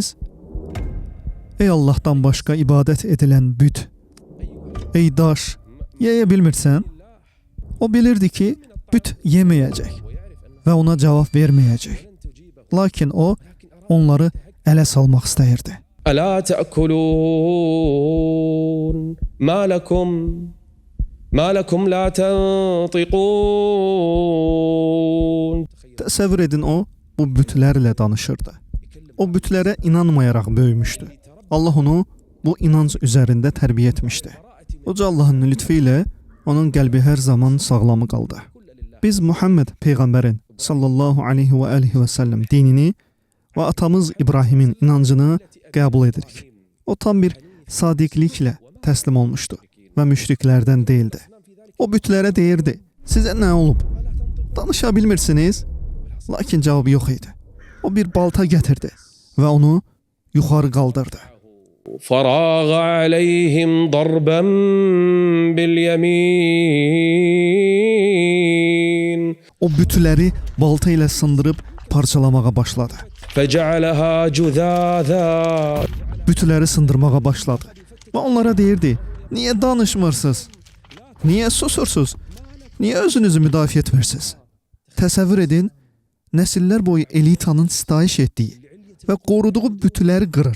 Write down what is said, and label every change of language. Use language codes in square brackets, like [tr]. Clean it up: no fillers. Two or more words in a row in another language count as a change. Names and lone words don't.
[az] Ey Allahdan başqa ibadət edilən büt. Ey daş, yeyə bilmirsən?" O bilirdi ki, büt yeməyəcək və ona cavab verməyəcək. Lakin o, onları ələ salmaq istəyirdi. [ar] ألا تأكلون ما لكم لا تنطقون. [az] Təsəvvür edin, o bu bütlərlə danışırdı. O bütlərə inanmayaraq böyümüşdü. Allah onu bu inanc üzərində tərbiyə etmişdi. Uca Allahın lütfü ilə onun qəlbi hər zaman sağlamı qaldı. Biz Muhammed Peyğəmbərin [ar] صلى الله عليه وآله وسلم [az] dinini və atamız İbrahimin inancını qəbul edirik. O tam bir sadiqliklə təslim olmuşdu və müşriklərdən deyildi. O bütlərə deyirdi: "Sizə nə olub? Danışa bilmirsiniz?" Lakin cavabı yox idi. O bir balta gətirdi və onu yuxarı qaldırdı. [ar] فراغ عليهم ضربا باليمين. [az] O bütləri balta ilə sındırıb parçalamağa başladı. [ar] فجعلها جذاذا. [az] Bütləri sındırmağa başladı. Və onlara deyirdi: "Niyə danışmırsınız? Niyə susursuz? Niyə özünüzü müdafiə etmirsiniz?" Təsəvvür edin, nəsillər boyu elitanın sitayiş etdiyi və qoruduğu bütləri qırır.